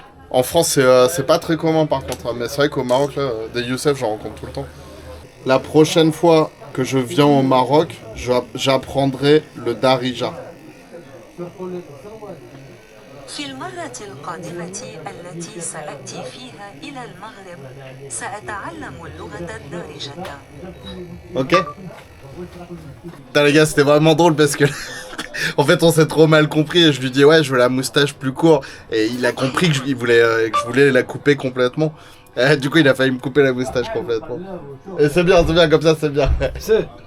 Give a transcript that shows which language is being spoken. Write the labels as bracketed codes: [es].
[fr] En France, c'est pas très commun par contre, hein, mais c'est vrai qu'au Maroc, là, des Youssef, j'en rencontre tout le temps. La prochaine fois que je viens au Maroc, j'apprendrai le Darija. [ar] في المرة القادمة التي سأتي فيها إلى المغرب سأتعلم اللغة الدارجة. Ok. [fr] Putain les gars, c'était vraiment drôle parce que en fait on s'est trop mal compris et je lui dis ouais je veux la moustache plus courte et il a compris que je voulais la couper complètement. Et du coup il a failli me couper la moustache complètement. Et c'est bien comme ça, c'est bien. سي